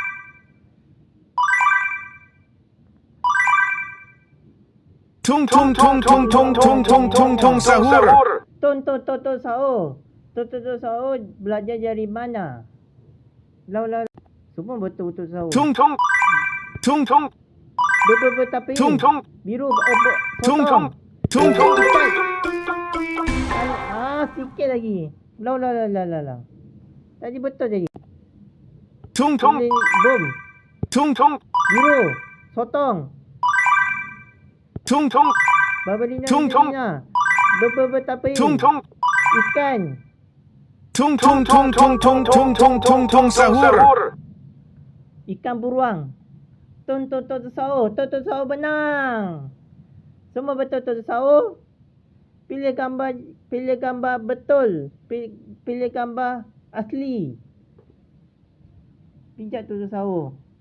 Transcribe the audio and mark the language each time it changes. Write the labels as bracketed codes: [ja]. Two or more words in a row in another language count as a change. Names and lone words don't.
[ms] Tung tung tung tung tung tung tung tung tung sahur. Tutur sahur. Tutur sahur belajar dari mana? Lau. Semua betul sahur. Tung tung tung tung Tapi tung tung biru tung potong. tung tung tung. Sikit lagi. Lau. Tadi betul tadi. Tung tung Bom. tung tung Biru. Sotong. tung tung Babalina. Tung tung. Tapi tung tung ikan. tung tung tung tung tung tung tung tung tung sahur. Ikan beruang. Tutur sahur. Tutur sahur benang. Semua betul tutur sahur. Pilih gambar betul. Pilih gambar asli. Pijak tutur sahur.